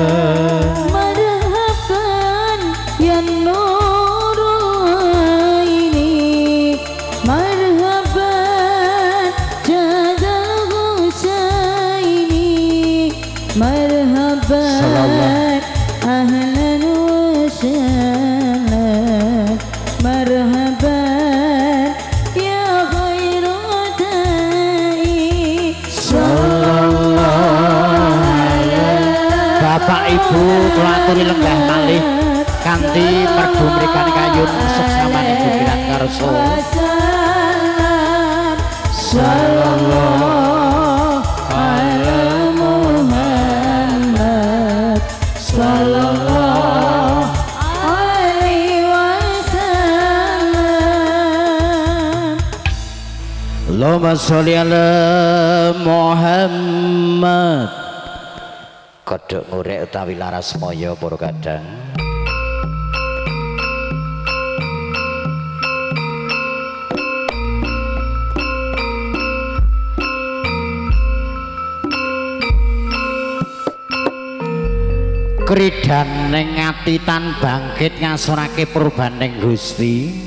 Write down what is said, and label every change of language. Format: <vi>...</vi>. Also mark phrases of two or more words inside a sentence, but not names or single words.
<ar>مرحبا يا نور عيني مرحبا جد الحسين مرحبا أهلا وسهلا مرحبا يا خير داعي</ar> <jv>Bapak Ibu kula aturi lenggah malih kanthi merdu mrikane kayun suksamane Gusti Karso.</jv> <ar>صلى الله على محمد صلى الله عليه وسلم. اللهم صل على محمد.</ar> <jv>Kodok ngurek utawi laras moyo para kadang. Kridaning ati tan bangkit ngasurake purbaning Gusti.</jv>